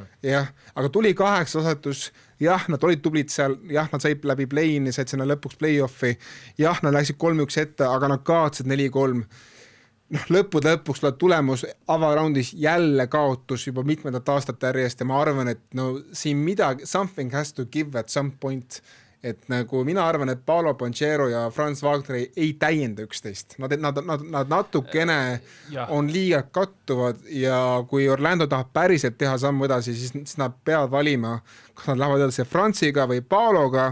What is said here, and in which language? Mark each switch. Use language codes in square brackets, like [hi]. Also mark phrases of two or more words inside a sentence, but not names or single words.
[et] Jah, aga tuli 8 asetus, jah, nad olid tublid seal, jah, nad said läbi play-in'i, said sinna lõpuks play-offi, jah, nad läksid 3-1 ette, aga nad kaotasid 4-3. Lõppude lõpuks tuleb tulemus avaraundis jälle kaotus juba mitmendat aastat järjest ja ma arvan, et siin midagi, [en] something has to give at some point, [et] et nagu mina arvan, et Paolo Banchero ja Franz Wagner ei täienda üksteist. Nad natukene on liiga kattuvad ja kui Orlando tahab päriselt teha sammu edasi, siis nad peavad valima, kas nad lähevad edasi Franziga või Paologa.